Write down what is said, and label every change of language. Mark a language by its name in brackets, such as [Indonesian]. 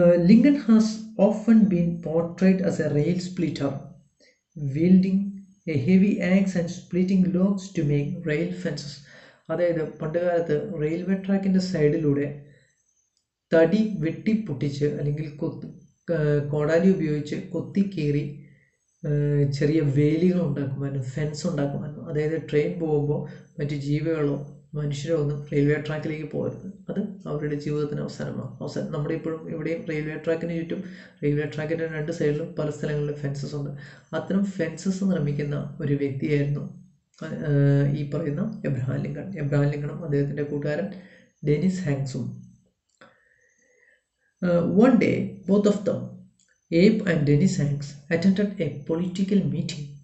[English] Lincoln has often been portrayed as a rail splitter wielding a heavy axe and splitting logs to make rail fences. [Malayalam] അതായത് പണ്ടുകാലത്ത് railway ട്രാക്കിൻ്റെ സൈഡിലൂടെ തടി വെട്ടിപ്പൊട്ടിച്ച് അല്ലെങ്കിൽ കോടാലി ഉപയോഗിച്ച് കൊത്തിക്കീറി ചെറിയ വേലികൾ ഉണ്ടാക്കുമായിരുന്നു, ഫെൻസ് ഉണ്ടാക്കുമായിരുന്നു. അതായത് ട്രെയിൻ പോകുമ്പോൾ മറ്റ് ജീവികളോ മനുഷ്യരോ ഒന്നും റെയിൽവേ ട്രാക്കിലേക്ക് പോകരുത്. അത് അവരുടെ ജീവിതത്തിന് അവസാനം. നമ്മുടെ ഇപ്പോഴും ഇവിടെയും റെയിൽവേ ട്രാക്കിന് ചുറ്റും, റെയിൽവേ ട്രാക്കിൻ്റെ 2 സൈഡിലും പല സ്ഥലങ്ങളിലും ഫെൻസസ് ഉണ്ട്. അത്തരം ഫെൻസസ് നിർമ്മിക്കുന്ന ഒരു വ്യക്തിയായിരുന്നു ഈ പറയുന്ന എബ്രഹാം ലിങ്കൺ. എബ്രഹാം ലിങ്കണും അദ്ദേഹത്തിൻ്റെ കൂട്ടുകാരൻ Denis ഹാങ്സും. [English] One day, both of them, Abe and Dennis Hanks, attended a political meeting.